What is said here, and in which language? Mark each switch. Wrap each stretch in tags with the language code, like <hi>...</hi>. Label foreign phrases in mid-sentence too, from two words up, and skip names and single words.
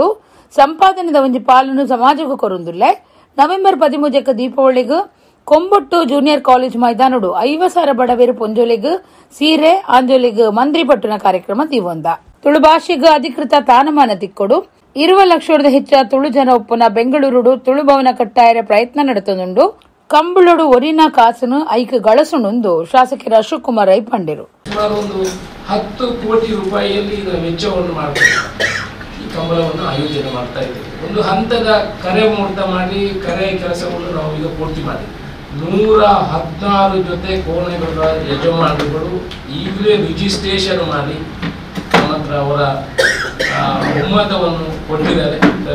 <tcy>ಸಂಪಾದನೆದ ಒಂಜಿ ಪಾಲನ್ನು ಸಮಾಜಕ್ಕೂ ಕೊರೊಂದುಲ್ಲೆ. ನವೆಂಬರ್ 13 ದೀಪಾವಳಿಗೂ ಕೊಂಬೊಟ್ಟು ಜೂನಿಯರ್ ಕಾಲೇಜ್ ಮೈದಾನಡು 50,000 ಬಡವೇರು ಪೊಂಜೋಲೆಗ್ ಸೀರೆ ಆಂಜೋಲೆಗ್ ಮಂದ್ರಿ ಪಟ್ಟಣ ಕಾರ್ಯಕ್ರಮ ದೀವೊಂದ. ತುಳು ಭಾಷೆಗ್ ಅಧಿಕೃತ ತಾನಮಾನ ತಿಕ್ಕೊಡು 20 ಲಕ್ಷದ ಹೆಚ್ಚ ತುಳು ಜನ ಒಪ್ಪುನ ಬೆಂಗಳೂರು ತುಳು ಭವನ ಕಟ್ಟಾಯರ ಪ್ರಯತ್ನ ನಡೆತೊಂದುಂಡು. ಕಂಬಳೋಡು ಒರಿನ ಕಾಸನು ಐಕ್ ಗಳಸುಂಡು ಶಾಸಕರ ಅಶೋಕ್ ಕುಮಾರ್ ರೈ ಪಂಡೇರು.</tcy> <kn>ಸುಮಾರು ಒಂದು 10 ಕೋಟಿ ರೂಪಾಯಿಯಲ್ಲಿ ಇದರ ವೆಚ್ಚವನ್ನು ಮಾಡಬೇಕು. ಈ ಕಂಬಳವನ್ನು ಆಯೋಜನೆ ಮಾಡ್ತಾ ಇದ್ದೇವೆ. ಒಂದು ಹಂತದ ಕರೆ ಮುಹೂರ್ತ ಮಾಡಿ ಕರೆ ಕೆಲಸವನ್ನು ನಾವು ಈಗ ಪೂರ್ತಿ ಮಾಡಿದ್ದೇವೆ. 116 ಜೊತೆ ಕೋಣೆಗಳ ಯಜಮಾನರುಗಳು ಈಗಲೇ ರಿಜಿಸ್ಟ್ರೇಷನ್ ಮಾಡಿ ನಮ್ಮ ಹತ್ರ ಅವರ ಒಮ್ಮತವನ್ನು ಕೊಟ್ಟಿದ್ದಾರೆ.</kn>